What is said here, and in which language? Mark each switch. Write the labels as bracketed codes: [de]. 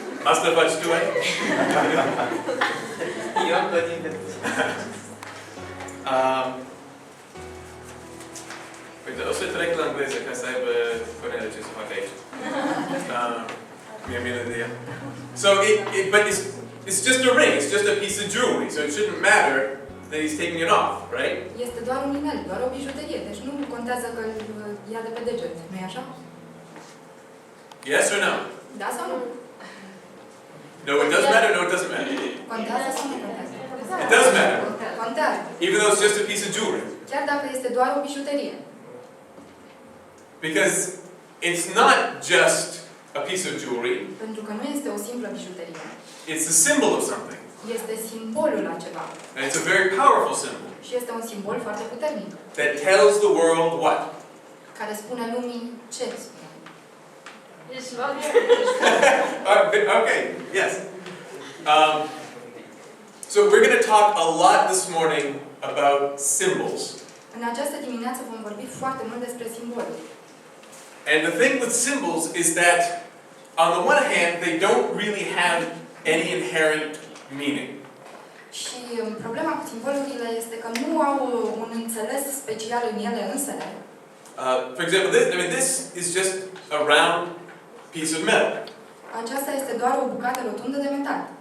[ro] Asta faci tu aici? Eu am plătit de Uite, o să trec la engleză ca să aibă Cornele ce să facă aici. Mi-e de ea. [en] So, but it's just a ring, it's just a piece of jewelry, so it shouldn't matter that he's taking it off, right? [ro] Este doar un inel, doar o bijuterie, deci nu contează că îl ia de pe deget, nu-i așa? [en] Yes or no? [ro] Da sau nu? [en] No, it does matter, no, it doesn't matter. [ro] Contează sau nu contează? [en] It does matter. [ro] Contează. [en] Even though it's just a piece of jewelry. [ro] Chiar dacă este doar o bijuterie. [en] Because it's not just a piece of jewelry, [ro] Pentru că nu este o simplă bijuterie. [en] it's a symbol of something. [ro] Este simbolul la ceva. [en] And it's a very powerful symbol [ro] Și este un simbol foarte puternic. [en] that tells the world what? [ro] Care spune lumii ce spune. [en] Okay, yes. So we're going to talk a lot this morning about symbols. [ro] În această dimineață vom vorbi foarte mult despre simboluri. [en] And the thing with symbols is that, on the one hand, they don't really have any inherent meaning. [ro] Și problema cu simbolurile este că nu au un înțeles special în ele însele. [en] For example, this is just a round piece of metal. [ro] Aceasta este doar o bucată rotundă de metal.